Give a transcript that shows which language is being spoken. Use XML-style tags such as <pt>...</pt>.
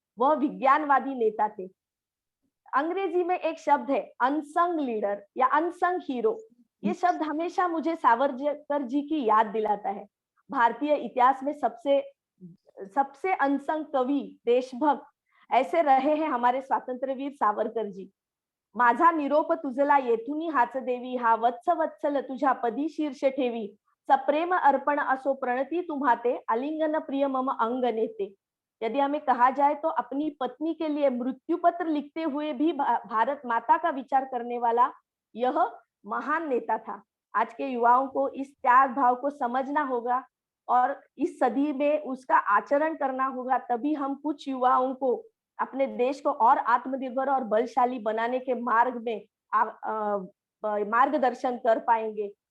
<hi>वह विज्ञानवादी नेता थे। अंग्रेजी में एक शब्द है अनसंग लीडर या अनसंग हीरो। ये शब्द हमेशा मुझे सावरकर जी की याद दिलाता है। भारतीय इतिहास में सबसे अनसंग कवि, देशभक्त ऐसे रहे हैं हमारे स्वातंत्र्यवीर सावरकर जी।</hi> <mr>माझा निरोप तुझला येथुनी हाच देवी, हा वत्स वत्सल तुझ्या पदी शीर्ष ठेवी, सप्रेम अर्पण असो प्रणती तुम्हाते, आलिंगन प्रिय मम अंग नेते।</mr> <hi>यदि हमें कहा जाए तो अपनी पत्नी के लिए मृत्यु पत्र लिखते हुए भी भारत माता का विचार करने वाला यह महान नेता था। आज के युवाओं को इस त्याग भाव को समझना होगा और इस सदी में उसका आचरण करना होगा, तभी हम कुछ युवाओं को अपने देश को और आत्मनिर्भर और बलशाली बनाने के मार्ग में मार्गदर्शन कर पाएंगे।</hi>